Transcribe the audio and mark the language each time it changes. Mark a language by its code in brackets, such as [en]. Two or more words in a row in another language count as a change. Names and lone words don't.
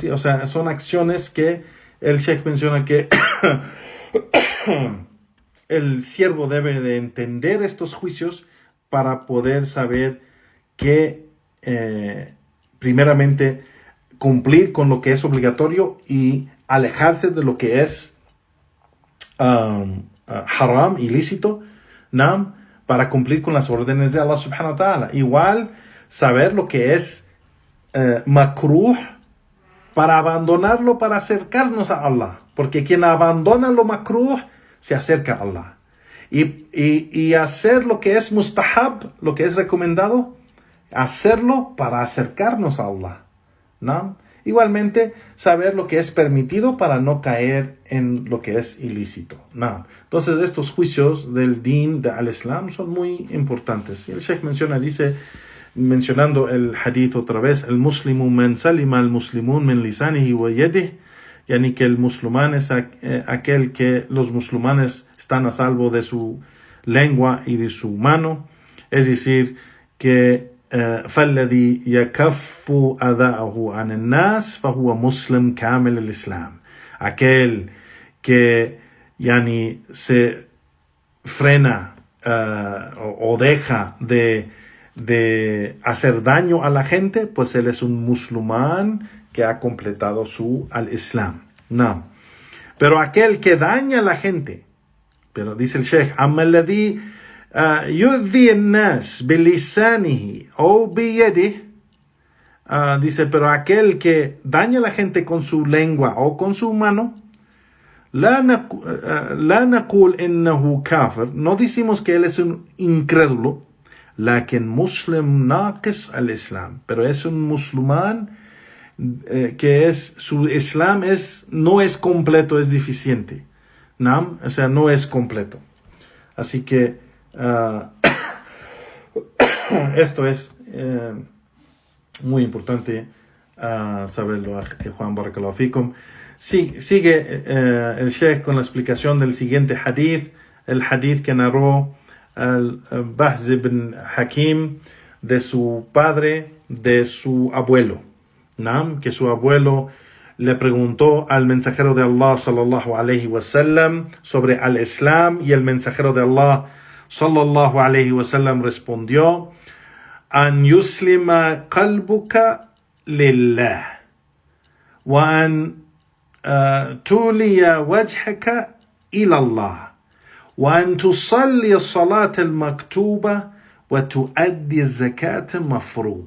[es] O sea, son acciones que el Sheikh menciona que el siervo debe de entender estos juicios para poder saber que primeramente cumplir con lo que es obligatorio y alejarse de lo que es haram, ilícito, ¿no? Para cumplir con las órdenes de [ar] الله سبحانه وتعالى. [es] Igual saber lo que es makruh, para abandonarlo, para acercarnos a Allah, porque quien abandona lo makruh se acerca a Allah. Y hacer lo que es mustahab, lo que es recomendado, hacerlo para acercarnos a Allah, ¿no? Igualmente, saber lo que es permitido para no caer en lo que es ilícito, ¿no? Entonces, estos juicios del din, [ar] الإسلام, [es] son muy importantes. Y el Sheikh dice, mencionando el hadith otra vez, [ar] المسلم من سلم المسلمون من لسانه و يده يعني [es] que el musulmán es aquel que los musulmanes están a salvo de su lengua y de su mano, es decir, que [ar] فالذي يكف أذاه عن الناس فهو مسلم كامل الإسلام, [es] aquel que yani se frena o deja de hacer daño a la gente, pues él es un musulmán que ha completado al Islam. No. Pero aquel que daña a la gente, pero dice el Sheikh, [ar] أما الذي يؤذي الناس بلسانه أو بيده, [es] dice, pero aquel que daña a la gente con su lengua o con su mano, [ar] لا نقول إنه كافر, [es] no decimos que él es un incrédulo, [ar] لكن مسلم ناقص الإسلام, [es] pero es un musulmán que su Islam no es completo, es deficiente, ¿no? O sea, no es completo. Así que esto es muy importante saberlo, Juan [ar] بارك الله فيكم. [es] Sigue el Sheikh con la explicación del siguiente hadith, el hadith que narró Bahz ibn Hakim de su padre, de su abuelo, ¿no? Que su abuelo le preguntó al mensajero de Allah [ar] صلى الله عليه وسلم [es] sobre [ar] الإسلام, [es] y el mensajero de Allah [ar] صلى الله عليه وسلم [es] respondió: [ar] أن يسلم قلبك لله وأن تولي وجهك إلى الله وأن تصلي الصلاة المكتوبة وتؤدي الزكاة المفروضة.